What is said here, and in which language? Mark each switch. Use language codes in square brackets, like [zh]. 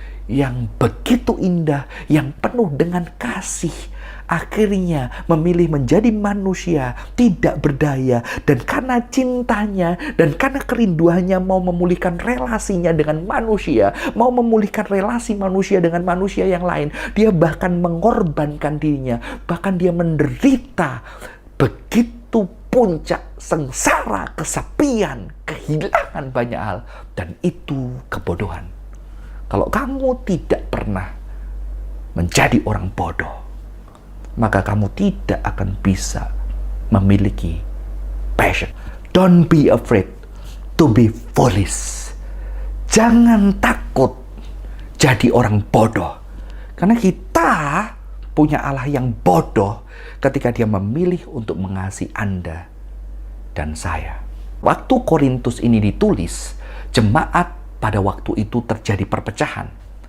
[id] yang begitu indah, yang penuh dengan kasih, akhirnya memilih menjadi manusia tidak berdaya, dan karena cintanya dan karena kerinduannya mau memulihkan relasinya dengan manusia, mau memulihkan relasi manusia dengan manusia yang lain, dia bahkan mengorbankan dirinya, bahkan dia menderita begitu puncak sengsara, kesepian, kehilangan banyak hal, dan itu kebodohan. Kalau kamu tidak pernah menjadi orang bodoh, maka kamu tidak akan bisa memiliki passion. [en] Don't be afraid to be foolish. [id] Jangan takut jadi orang bodoh. Karena kita punya Allah yang bodoh ketika dia memilih untuk mengasihi Anda dan saya. Waktu Korintus ini ditulis, jemaat pada waktu itu terjadi perpecahan.